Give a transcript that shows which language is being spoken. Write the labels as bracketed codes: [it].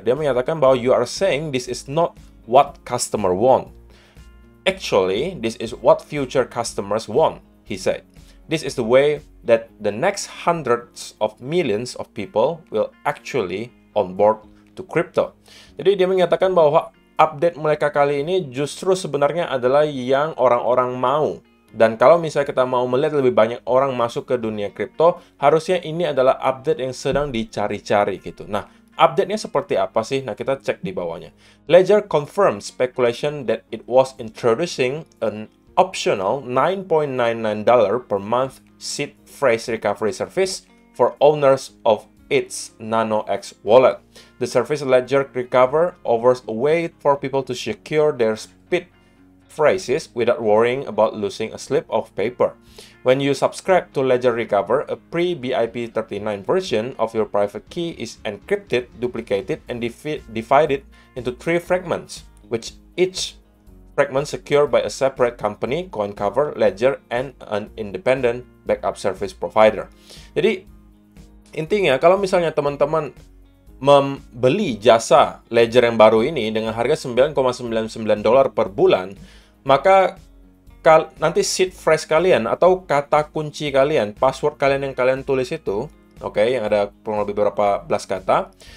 [id] Dia menyatakan bahwa [en] you are saying this is not what customer want. Actually, this is what future customers want, he said. This is the way that the next hundreds of millions of people will actually on board to crypto. [id] Jadi dia menyatakan bahwa update mereka kali ini justru sebenarnya adalah yang orang-orang mau. Dan kalau misalnya kita mau melihat lebih banyak orang masuk ke dunia kripto, harusnya ini adalah update yang sedang dicari-cari gitu. Nah, update-nya seperti apa sih? Nah, kita cek di bawahnya. [en] Ledger confirms speculation that it was introducing an optional $9.99 per month seed phrase recovery service for owners of its NanoX wallet. The service Ledger Recover offers a way for people to secure their speed phrases without worrying about losing a slip of paper. When you subscribe to Ledger Recover, a pre-BIP 39 version of your private key is encrypted, duplicated, and divided into 3 fragments, which each fragment secured by a separate company, CoinCover, Ledger, and an independent backup service provider. [id] Jadi, intinya kalau misalnya teman-teman membeli jasa Ledger yang baru ini dengan harga $9,99 per bulan, maka nanti seed phrase kalian atau kata kunci kalian, password kalian yang kalian tulis itu, oke, yang ada kurang lebih beberapa belas kata,